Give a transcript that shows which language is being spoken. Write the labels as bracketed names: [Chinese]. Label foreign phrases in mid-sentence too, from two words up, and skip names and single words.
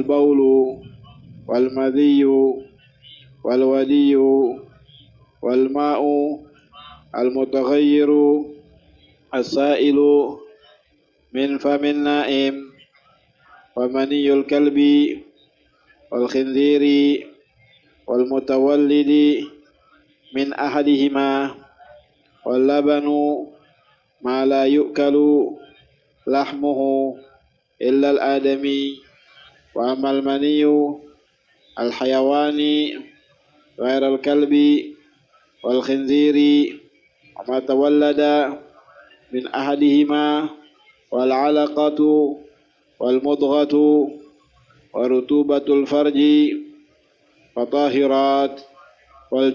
[Arabic] البول والمذي والودي والماء المتغير السائل من فم النائم ومني الكلب والخنزير والمتولد من أحدهما واللبن ما لا يؤكل لحمه إلا الآدمي وأما مني الحيوان غير الكلب والخنزير وما تولد من أحدهما والعلقة والمضغة ورطوبة الفرج وطاهرة وال